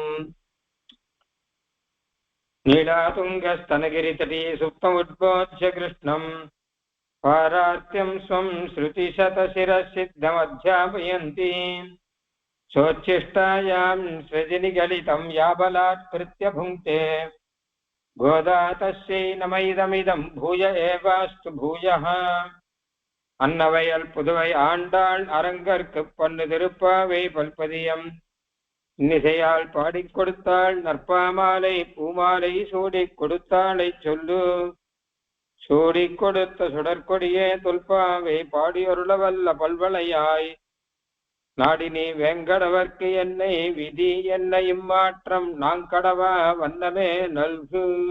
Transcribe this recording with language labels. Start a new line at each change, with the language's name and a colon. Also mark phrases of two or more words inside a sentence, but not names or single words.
Sanskrit: नीलातुङ्गस्तनगिरितटी सुप्तमुद्बोध्य कृष्णम् पारार्त्यं स्वं श्रुतिशतशिरसिद्धमध्यापयन्ती सोच्छिष्टायां सृजनिगलितं याबलात्कृत्य भुङ्क्ते गोदा तस्यै नमैदमिदं भूय एवास्तु भूयः।
Tamil: அன்னவையல் புதுவை ஆண்டாள் அரங்கற்கு பொன்னு திருப்பாவை பல்பதியம் இன்னிசையால் பாடிக் கொடுத்தாள் நற்பாமாலை பூமாலை சூடிக் கொடுத்தாளை சொல்லு. சூடிக் கொடுத்த சுடற்கொடியே தொல்பாவை பாடியொருளவல்ல பல்வளையாய் நாடினி வேங்கடவர்க்கு என்னை விதி என்ன இம்மாற்றம் நாங்கடவா வண்ணமே நல்கு.